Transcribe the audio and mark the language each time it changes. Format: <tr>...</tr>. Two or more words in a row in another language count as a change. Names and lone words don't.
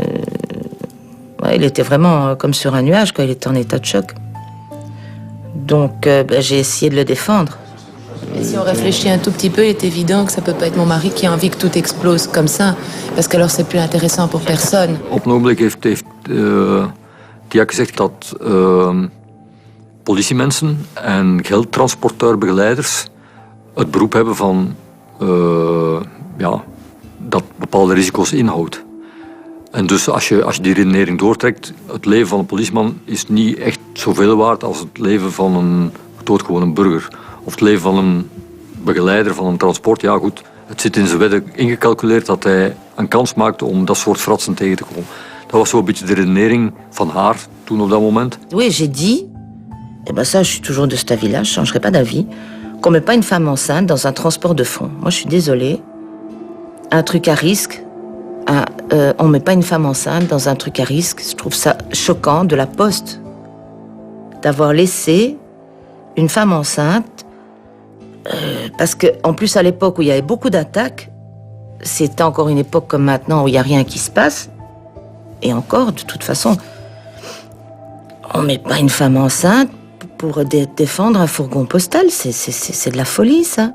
<fr>Ouais, il était vraiment comme sur un nuage, quoi. Il était en état de choc. Donc, j'ai essayé de le défendre. Et si on réfléchit un tout petit peu, il est évident que ça peut pas être mon mari qui a envie que tout explose comme ça, parce qu'alors c'est plus intéressant pour personne.</fr> <nl>Op een ogenblik heeft Tiak gezegd dat politiemensen en geldtransporteurbegeleiders het beroep hebben van dat bepaalde risico's inhoudt. En dus als je die redenering doortrekt, het leven van een politieman is niet echt zoveel waard als het leven van een doodgewone burger. Of het leven van een begeleider van een transport. Ja goed, het zit in zijn wetten ingecalculeerd dat hij een kans maakte om dat soort fratsen tegen te komen. Dat was zo'n beetje de redenering van haar toen op dat moment.</nl> <fr>Oui, j'ai dit, et ben ça je suis toujours de cet avis-là, je changerai pas d'avis, qu'on met pas une femme enceinte dans un transport de fond. Moi je suis désolée, un truc à risque, on met pas une femme enceinte dans un truc à risque. Je trouve ça choquant de la Poste d'avoir laissé une femme enceinte, parce qu'en plus à l'époque où il y avait beaucoup d'attaques, c'était encore une époque comme maintenant où il n'y a rien qui se passe, et encore de toute façon, on met pas une femme enceinte pour défendre un fourgon postal, c'est de la folie ça.</fr>